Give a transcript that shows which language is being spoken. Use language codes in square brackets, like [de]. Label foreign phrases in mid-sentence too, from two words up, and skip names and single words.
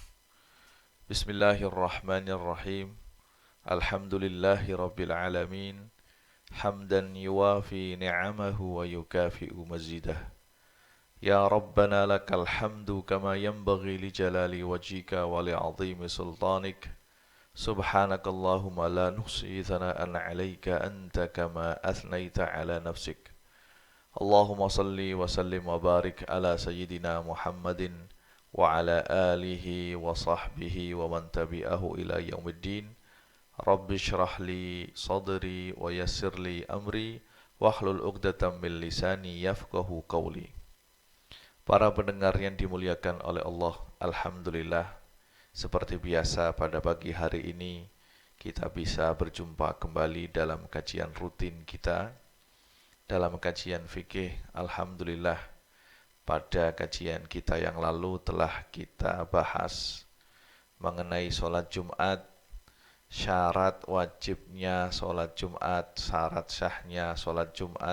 [ar] بسم الله الرحمن الرحيم. الحمد لله رب العالمين. حمدا يوافي نعمه ويكافئ مزيده. يا ربنا لك الحمد كما ينبغي لجلال وجهك ولعظيم سلطانك. سبحانك اللهم لا نحصي ثناء عليك أنت كما أثنيت على نفسك. اللهم صل وسلم وبارك على سيدنا محمد وعلى آله وصحبه ومن تبعه إلى يوم الدين. رب اشرح لي صدري ويسر لي أمري واحلل عقدة من لساني يفقهوا قولي. [id] Para pendengar yang dimuliakan oleh Allah, alhamdulillah, seperti biasa pada pagi hari ini kita bisa berjumpa kembali dalam kajian rutin kita dalam kajian fikih. Alhamdulillah, pada kajian kita yang lalu telah kita bahas mengenai sholat Jumat, syarat wajibnya sholat Jumat, syarat syahnya sholat Jumat.